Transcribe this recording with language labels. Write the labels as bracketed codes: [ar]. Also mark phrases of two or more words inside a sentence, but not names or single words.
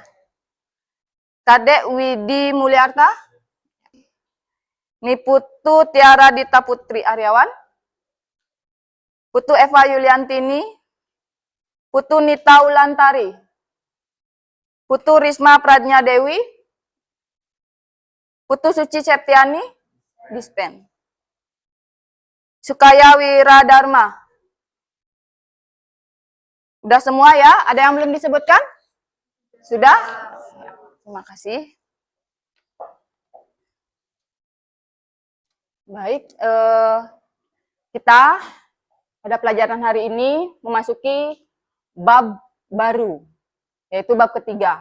[id] Kadek Widi Mulyarta, Niputu Tiara Dita Putri Aryawan, Putu Eva Yuliantini, Putu Nita Ulantari, Putu Risma Pradnya Dewi, Putu Suci Septiani, dispen. Sukaya Wiradharma. Udah semua ya? Ada yang belum disebutkan? Sudah? Ya, terima kasih. Baik, kita pada pelajaran hari ini memasuki bab baru, yaitu bab ketiga.